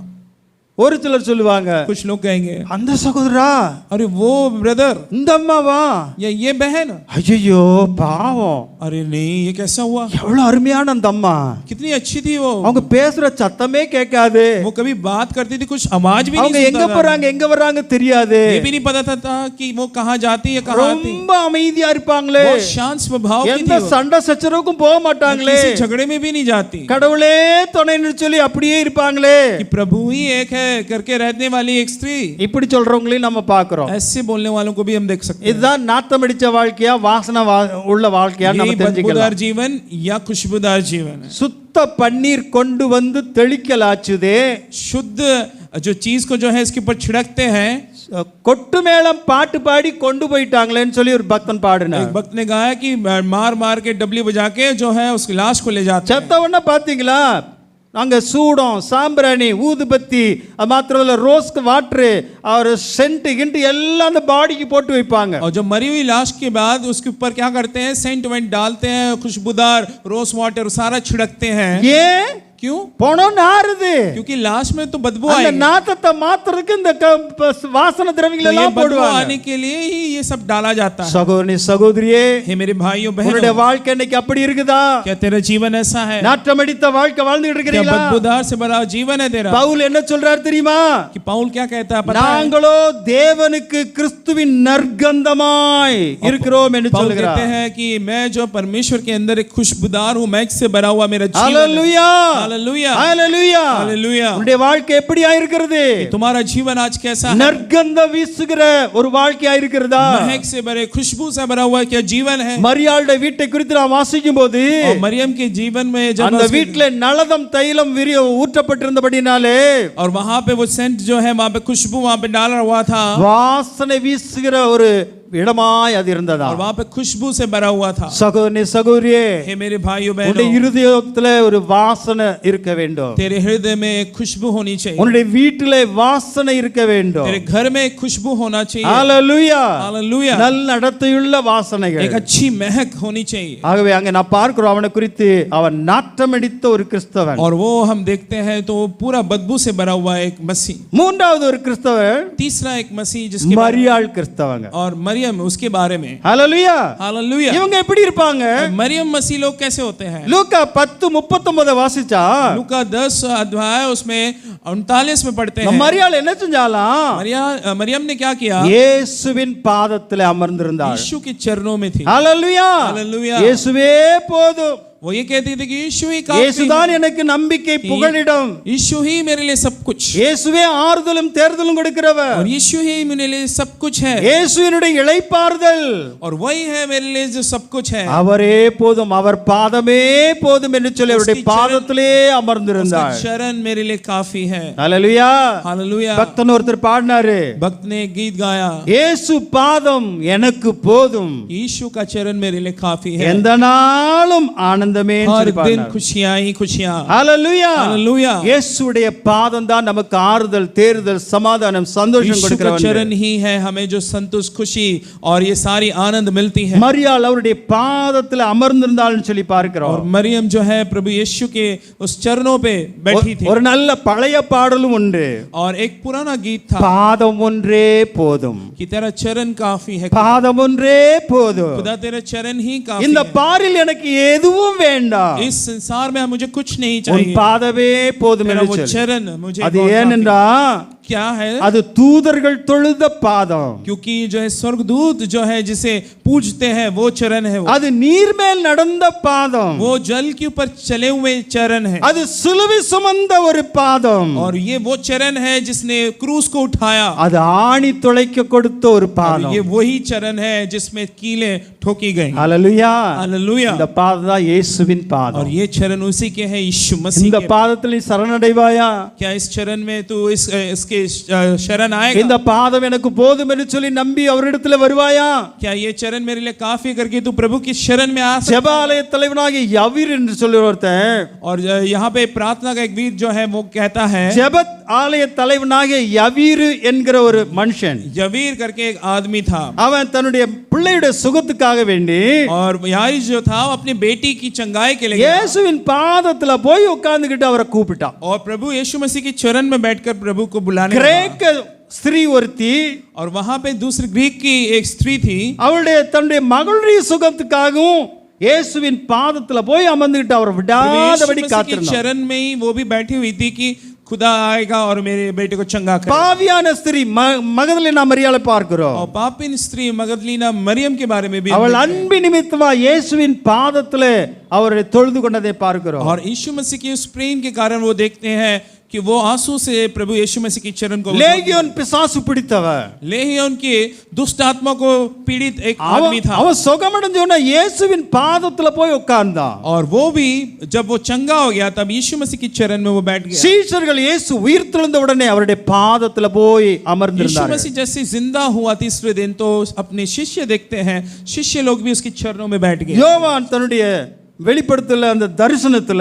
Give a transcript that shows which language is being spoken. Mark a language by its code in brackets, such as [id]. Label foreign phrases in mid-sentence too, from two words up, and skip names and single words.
[ta] ஒரு சிலர் சொல்லுவாங்க [hi] कुछ लोग कहेंगे [ta] அந்த சகோதரா [hi] अरे वो ब्रदर [ta] இந்த அம்மாவா [hi] या ये बहन, [ta] ஐயோ பாவம் [hi] अरे नहीं ये कैसा हुआ, [ta] எவ்வளவு அருமையான அந்த அம்மா [hi] कितनी अच्छी थी वो [ta] அவங்க பேசுற சத்தமே கேட்காது [hi] वो कभी बात करती थी कुछ आवाज भी [ta] அவங்க [hi] नहीं [ta] எங்க [hi] सुनता था, [ta] போறாங்க எங்க வர்றாங்க தெரியாது [hi] ये भी नहीं पता था कि वो कहाँ जाती है कहाँ आती। [ta] ரொம்ப அமைதியா இருப்பாங்களே [hi] बहुत शांत स्वभाव की [ta] எந்த [hi] थी वो, [ta] சண்டை சச்சரவுக்கும் போக மாட்டாங்களே [hi] किसी झगड़े में भी नहीं जाती, [ta] கடவுளே துணைன்னு சொல்லி அப்படியே இருப்பாங்களே [hi] कि प्रभु ही एक है करके रहने वाली एक स्त्री। [ta] இப்படி சொல்றவங்களையும் நம்ம பாக்குறோம் [hi] ऐसे बोलने वालों को भी हम देख सकते हैं। [ta] இதுதான் நாத்தமடிச்ச வாழ்க்கையா வாசனை உள்ள வாழ்க்கையா [hi] यही [ta] நம்ம [hi] बदबूदार [ta] தெரிஞ்சுக்கலாம் [hi] जीवन या खुशबूदार जीवन है। [ta] சுத்த பன்னீர் கொண்டு வந்து தெளிக்கலாச்சுதே [hi] शुद्ध जो चीज को जो है इसके ऊपर छिड़कते हैं। [ta] கொட்டு மேளம் பாட்டு பாடி கொண்டு போயிட்டாங்களேன்னு சொல்லி ஒரு பக்தன் பாடுனார் [hi] एक भक्त ने कहा कि मार मार के डबली बजा के जो है उसकी लाश को ले जाते हैं। [ta] செத்த உடனே பாத்தீங்களா அங்க சூடம் சாம்பிராணி ஊதுபத்தி அது மாத்திரம் இல்ல [en] rose-kku water [ta] और சென்ட் கிண்ட் எல்லாம் அந்த பாடிக்கு போட்டு வைப்பாங்க [hi] और जब मरी हुई लाश के बाद उसके ऊपर क्या करते हैं, सेंट वेंट डालते हैं, खुशबूदार [en] rose water [hi] सारा छिड़कते हैं। [ta] ஏன் [hi] क्यों? [ta] பணம் நாறுது [hi] क्योंकि लाश में तो बदबू [ta] அந்த [hi] आएगी, [ta] நாத்தத்தை மாத்துறதுக்கு இந்த வாசனை திரவியங்கள் [hi] तो ये [ta] எல்லாம் [hi] बदबू [ta] போடுவாங்க [hi] आने के लिए ही ये सब डाला जाता है। [ta] சகோதரி சகோதரியே [hi] हे मेरे भाइयों [ta] உன்னுடைய [hi] बहनों, [ta] வாழ்க்கை இன்னைக்கு அப்படி இருக்குதா [hi] क्या तेरा जीवन ऐसा है? [ta] நாற்றமடித்த வாழ்க்கை வாழ்ந்துட்டு [hi] क्या [ta] இருக்கிறீங்களா [hi] बदबूदार से भरा जीवन है तेरा? [ta] பவுல் என்ன சொல்றாரு தெரியுமா [hi] कि पौल क्या कहता है पता है? [ta] நாங்களோ தேவனுக்கு கிறிஸ்துவின் நற்கந்தமாய் இருக்கிறோம் என்று [hi] पौल [ta] சொல்கிறார் [hi] कहते हैं कि मैं जो परमेश्वर के अंदर एक खुशबूदार हूं, महक से भरा हुआ मेरा जीवन है। हालेलुया हालेलुया [ta] ஹalleluya [hi] हालेलुया [ta] உன்னுடைய வாழ்க்கை எப்படியா இருக்கிறது [hi] तुम्हारा जीवन आज कैसा है [ta] நற்கந்தம் வீசுகிற ஒரு வாழ்க்கையா இருக்கிறதா [hi] महक से भरे खुशबू से भरा हुआ क्या जीवन है [ta] மரியாளுடைய வீட்டை குறித்து நான் வாசிக்கும் போது [hi] और मरियम के जीवन में जब [ta] அந்த வீட்ல நலதம் தைலம் ஊற்றப்பட்டிருந்தபடினாலே [hi] और वहां पे वो सेंट जो है वहां पे खुशबू वहां पे डाला हुआ था [ta] வாசனை வீசுகிற ஒரு இடமாய் அது இருந்ததா [hi] और वहां पे खुशबू से भरा हुआ था [ta] சகோதரனே சகோதரியே [hi] हे मेरे भाइयों [ta] உன்னுடைய [hi] बहनों [ta] இருதயத்திலே ஒரு வாசனை இருக்க வேண்டும் [hi] तेरे हृदय में खुशबू होनी चाहिए [ta] உன்னுடைய வீட்டிலே வாசனை இருக்க வேண்டும் [hi] तेरे घर में खुशबू होना चाहिए [ta] ஹalleluya [hi] हालेलुया [ta] நல்ல நடத்தையுள்ள வாசனைகள் [hi] एक अच्छी महक होनी चाहिए [ta] ஆகவே அங்க நான் பார்க்கிறோம் அவனை குறித்து அவன் நாற்றமடித்த ஒரு கிறிஸ்தவன் [hi] और वो हम देखते हैं तो वो पूरा बदबू से भरा हुआ एक मसीह [ta] மூன்றாவது ஒரு கிறிஸ்தவன் [hi] तीसरा एक मसीह जिसके [ta] மரியாள் கிறிஸ்தவங்க [hi] और मरियम उसके बारे में [ta] ஹalleluya [hi] हालेलुया [ta] இவங்க எப்படி இருப்பாங்க [hi] मरियम मसीह लोग कैसे होते हैं [ta] லூக்கா 10:39 வாசிச்சா [hi] लूका 10 अध्याय उसमें 39 में पढ़ते हैं [ta] மரியாள் என்ன செஞ்சாலாம் [hi] मरियम ने क्या किया [ta] இயேசுவின் பாதத்திலே அமர்ந்திருந்தாள் [hi] यीशु के चरणों में थी [ta] ஹalleluya [hi] हालेलुया [ta] இயேசுவே போதும் [hi] वो ये कहती थी कि यीशु ही काफी [ta] இயேசுதான் எனக்கு நம்பிக்கை புகலிடம் [hi] यीशु ही मेरे लिए सब कुछ [ta] இயேசுவே ஆறுதலும் தேர்தலும் கொடுக்கிறவர் [hi] और यीशु ही मेरे लिए सब कुछ है [ta] இயேசுவினுடைய இளைப்பாறுதல் [hi] और वही है मेरे लिए जो सब कुछ है [ta] அவரே போதும் அவர் பாதமே போதும் என்று சொல்லி அவருடைய பாதத்திலே அமர்ந்திருந்தார் [hi] उसका चरण मेरे लिए काफी है [ta] ஹalleluya [hi] हालेलुया [ta] பக்தன் ஒருத்தர் பாடினாரு [hi] भक्त ने एक गीत गाया [ta] இயேசு பாதம் எனக்கு போதும் [hi] यीशु का चरण मेरे लिए काफी है [ta] எந்த நாளும் ஆனந்தமே [hi] हर दिन खुशियां ही खुशियां [ta] ஹalleluya [hi] हालेलुया [ta] இயேசுடைய பாதம் தான் நமக்கு ஆறுதல் தேறுதல் சமாதானம் சந்தோஷம் [hi] यीशु का [ta] கொடுக்கிறவர் [hi] चरण ही है हमें जो संतोष खुशी और ये सारी आनंद मिलती है [ta] மரியாள் அவருடைய பாதத்தில் அமர்ந்திருந்தாள்னு சொல்லி பார்க்கிறோம் [hi] और मरियम जो है प्रभु यीशु के उस चरणों पे बैठी थी [ta] ஒரு நல்ல பழைய பாடலும் உண்டு [hi] और एक पुराना गीत था [ta] பாதம் ஒன்றே போதும் [hi] कि तेरा चरण काफी है [ta] பாதம் ஒன்றே போதும் [hi] खुदा तेरा चरण ही काफी [ta] இந்த [hi] है [ta] பாரில் எனக்கு எதுவும் வேண்டாம் [hi] इस संसार में मुझे कुछ नहीं [ta] உன் [hi] चाहिए [ta] பாதமே போதும் [hi] मेरा [ta] என்று [hi] वो [ta] சொல்லு. [hi] चरण मुझे [ta] அது [hi] बहुत काफी [ta] ஏனென்றா [hi] है। क्या है [ta] அது தூதர்கள் தொழுத பாதம் [hi] क्योंकि जो है स्वर्गदूत जो है जिसे पूजते हैं वो चरण है वो [ta] அது நீர்மேல் நடந்த பாதம் [hi] वो जल के ऊपर चले हुए चरण है [ta] அது சிலுவை சுமந்த ஒரு பாதம் [hi] और ये वो चरण है जिसने क्रूस को उठाया [ta] அது ஆணி துளைக்க கொடுத்த ஒரு [hi] और [ta] பாதம் [hi] ये वही चरण है जिसमें कीलें ठोकी गई [ta] ஹalleluya [hi] हालेलुया [ta] இந்த பாதம் தான் இயேசுவின் [hi] और [ta] பாதம் [hi] ये चरण उसी के है यीशु मसीह [ta] இந்த [hi] के [ta] பாதத்தில் நீ சரணடைவாயா [hi] क्या इस चरण में तू इसके शरण आएगा [ta] இந்த பாதம் எனக்கு போதும் என்று சொல்லி நம்பி அவரிடத்துல வருவாயா [hi] क्या ये चरण मेरे लिए काफी करके तू प्रभु की शरण में आ सकता [ta] ஜெபாலய தலைவனாகிய யவீர் என்று சொல்லி ஒருத்தன் [hi] और यहाँ पे प्रार्थना का एक वीर जो है वो कहता है [ta] ஜெபத் ஆலய தலைவனாகிய யவீர் என்கிற ஒரு மனுஷன் [hi] यवीर करके एक आदमी था [ta] அவன் தன்னுடைய பிள்ளையுடைய சுகத்துக்காக வேண்டி [hi] और यारी जो था वो अपनी बेटी की चंगाई के लिए गया। [ta] இயேசுவின் பாதத்துல போய் உட்கார்ந்துகிட்டு அவரை கூப்பிட்டான் [hi] और प्रभु यीशु मसीह की चरण में बैठकर प्रभु को बुलाने लगा। [ta] கிரேக்க ஸ்திரீ ஒருத்தி [hi] और वहां पे दूसरी ग्रीक की एक स्त्री थी [ta] அவளுடைய தன்னுடைய மகளுடைய சுகத்துக்காகவும் இயேசுவின் பாதத்துல போய் அமர்ந்துகிட்டு அவர் [hi] प्रभु [ta] விடாதபடி [hi] यीशु मसीह की [ta] காத்திருந்தார் [hi] चरण में ही वो भी बैठी हुई थी कि खुदा आएगा और मेरे बेटे को चंगा करेगा। [ta] பாவியான ஸ்திரீ மகதலேனா மரியாளை பார்க்கிறோம் [hi] और पापिन स्त्री मगदलीना मरियम के बारे में भी [ta] அவள் அன்பின் நிமித்தமா இயேசுவின் பாதத்திலே அவரை தொழுது கொண்டதை பார்க்கிறோம் [hi] और यीशु मसीह के उस प्रेम के कारण वो देखते हैं कि वो आंसू से प्रभु यीशु मसीह की चरण को [ta] லேகியோன் பிசாசு பிடித்தவன் [hi] लेहियोन के दुष्ट आत्मा को पीड़ित एक आदमी था [ta] அவன் சுகமடைஞ்சோன்னா இயேசுவின் பாதத்துல போய் உட்கார்ந்தான் [hi] और वो भी जब वो चंगा हो गया तब यीशु मसीह की चरण में वो बैठ गया। [ta] சீஷர்கள் இயேசு உயிர்த்தெழுந்த உடனே அவருடைய பாதத்துல போய் [hi] यीशु [ta] அமர்ந்திருந்தார்கள் [hi] मसीह जैसे जिंदा हुआ तीसरे दिन तो अपने शिष्य देखते हैं शिष्य लोग भी उसके चरणों में बैठ गए। [ta] யோவான் தன்னுடைய வெளிப்படுத்தல அந்த தரிசனத்துல